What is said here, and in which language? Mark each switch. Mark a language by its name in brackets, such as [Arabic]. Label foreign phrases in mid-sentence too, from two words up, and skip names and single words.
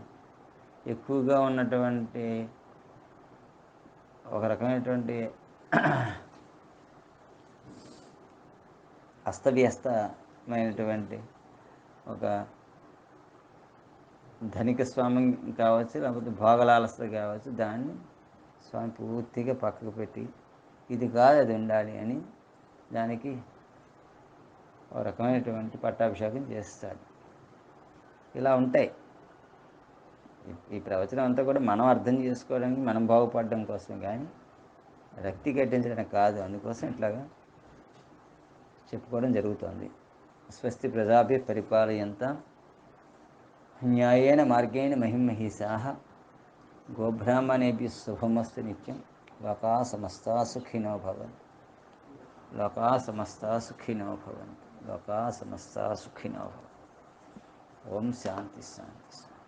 [Telugu] ఎక్కువగా ఉన్నటువంటి ఒక రకమైనటువంటి అస్తవ్యస్తమైనటువంటి ఒక ధనిక స్వామి కావచ్చు, లేకపోతే భోగలాలసత కావచ్చు, దాన్ని స్వామి పూర్తిగా పక్కకు పెట్టి ఇది కాదు అది ఉండాలి అని దానికి ఒక రకమైనటువంటి పట్టాభిషేకం చేస్తాడు. ఇలా ఉంటాయి. ఈ ప్రవచనం అంతా కూడా మనం అర్థం చేసుకోవడానికి, మనం బాగుపడడం కోసం, కానీ రక్తి కట్టించడానికి కాదు. అందుకోసం ఇట్లాగా చెప్పుకోవడం జరుగుతుంది. [Sanskrit] స్వస్తి ప్రజాభ్య పరిపాలయంతాం న్యాయేన మార్గేణ మహిమహీసాః గోబ్రాహ్మణేభ్యః శుభమస్తు నిత్యం. లోకా సమస్తా సుఖినో భవంతు. లోకా సమస్తా సుఖినో భవంతు. లోకా సమస్తా సుఖినో భవంతు. ఓం శాంతి శాంతి.